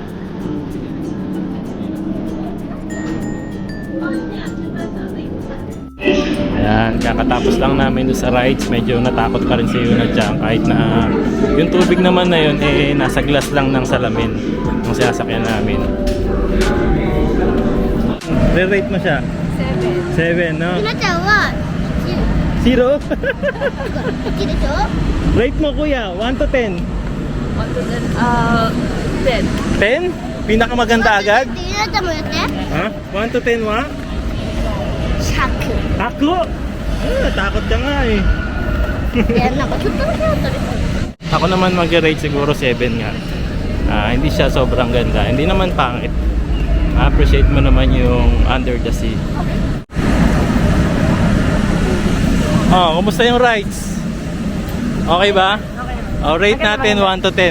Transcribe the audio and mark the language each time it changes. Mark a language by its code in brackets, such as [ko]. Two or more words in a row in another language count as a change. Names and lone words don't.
[tl] Ayan, kakatapos lang namin doon sa rides. Medyo natakot pa rin si Yuna Chang kahit na yung tubig naman na yun eh nasa glass lang ng salamin ng sasakyan namin. Re-rate mo siya? 7, no? [ja] ひなちゃんは [tl] Zero? [ja] 1でしょ [tl] Rate mo kuya, 1 to 10. 10. 10? Pinakamaganda agad? [ja] ひなちゃんもやって [tl] Ha? 1 to 10 wa? 100 Ako? Takot ka nga eh. [ja] いやなんかちょっとだけだったり [tl] Ako naman mag-rate siguro 7 nga. Hindi siya sobrang ganda. Hindi naman pangit. Appreciate mo naman yung Under the Sea. Oh, kumusta yung rides? Okay ba? Okay. Oh, rate natin 1 to 10.